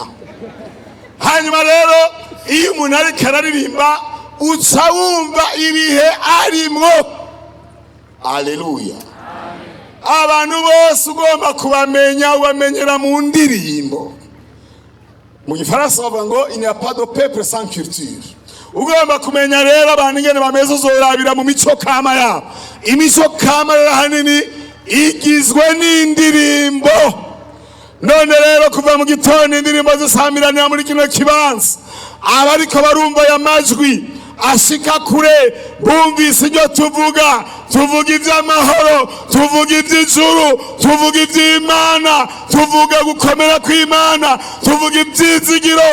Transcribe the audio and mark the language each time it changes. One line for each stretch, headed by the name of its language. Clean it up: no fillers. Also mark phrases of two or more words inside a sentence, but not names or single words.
Rundi: Hanyuma rero iyo umuntu ariko araririmba uca wumva ibihe arimwo. Haleluya. Abantu bose ugomba kubamenya, ubamenyera mu ndirimbo. Mu Gifaransa bavuga ngo
French: il n'y a pas de peuple sans culture.
Rundi: Ugomba kumenya rero abantu ingene bameze, uzorabira mu mico kama yabo. Imico kama rero hanini igizwe n'indirimbo. None rero kuva mu gitondo indirimbo zisamiranira muri kino kibanza, abariko barumva ya majwi ashika kure bumvise ibyo tuvuga iby'amahoro, tuvuga iby'ijuru, tuvuga iby'Imana, tuvuga gukomera kw'Imana, tuvuga ibyizigiro.